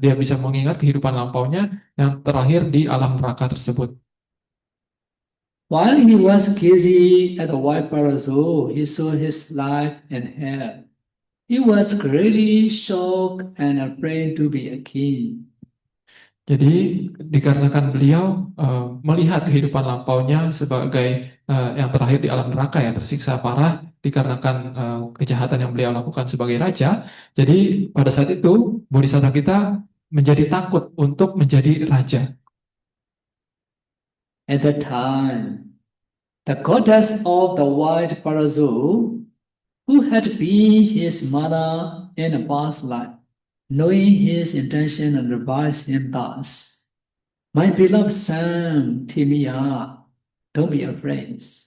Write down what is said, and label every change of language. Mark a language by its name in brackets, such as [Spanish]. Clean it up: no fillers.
[Indonesian] Dia bisa mengingat kehidupan lampaunya yang terakhir di alam neraka tersebut. [English] While he was gazing at the white parasol, he saw his life in hell. He was greatly shocked and afraid to be a king. [Indonesian] Jadi dikarenakan beliau melihat kehidupan lampaunya sebagai yang terakhir di alam neraka ya, tersiksa parah dikarenakan kejahatan yang beliau lakukan sebagai raja. Jadi pada saat itu bodhisatta kita menjadi takut untuk menjadi raja. [English] At that time, the goddess of the white parasol, who had been his mother in a past life, knowing his intention and advised him thus, "My beloved son, Timia, don't be afraid.